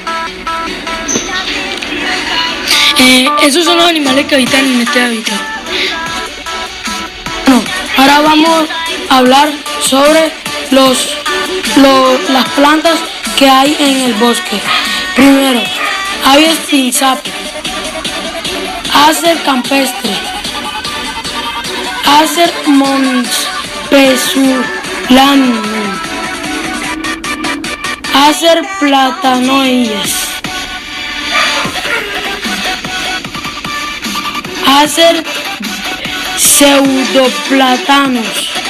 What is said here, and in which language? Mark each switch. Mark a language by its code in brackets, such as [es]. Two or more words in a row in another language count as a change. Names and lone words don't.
[es] Esos son los animales que habitan en este hábitat. Bueno, ahora vamos a hablar sobre las plantas que hay en el bosque. Primero, Abies pinsape, Acer campestre, Acer montpesulanum, Acer platanoides, Acer pseudoplatanus,